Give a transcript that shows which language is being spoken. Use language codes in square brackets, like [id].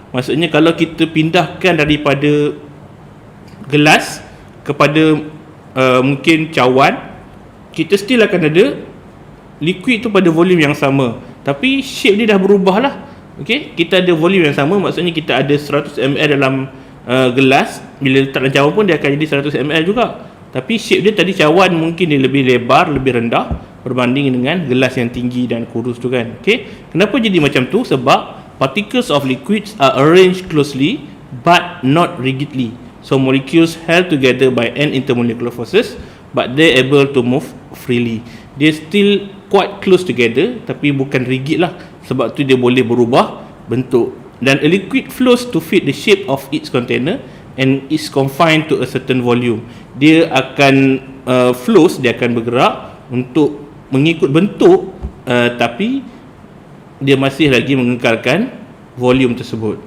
[ms] Maksudnya kalau kita pindahkan daripada gelas kepada mungkin cawan, kita still akan ada liquid tu pada volume yang sama, tapi shape dia dah berubah lah. Okay, kita ada volume yang sama, maksudnya kita ada 100 ml dalam gelas, bila letak dalam cawan pun dia akan jadi 100 ml juga. Tapi shape dia tadi cawan mungkin dia lebih lebar, lebih rendah berbanding dengan gelas yang tinggi dan kurus tu kan. Okay, kenapa jadi macam tu? Sebab [en] particles of liquids are arranged closely but not rigidly. So molecules held together by n intermolecular forces, but they able to move freely. [ms] Dia [en] still quite close together [ms] tapi bukan rigid lah. Sebab tu dia boleh berubah bentuk. Dan [en] a liquid flows to fit the shape of its container and is confined to a certain volume. [ms] Dia akan flows, dia akan bergerak untuk mengikut bentuk, tapi dia masih lagi mengekalkan volume tersebut.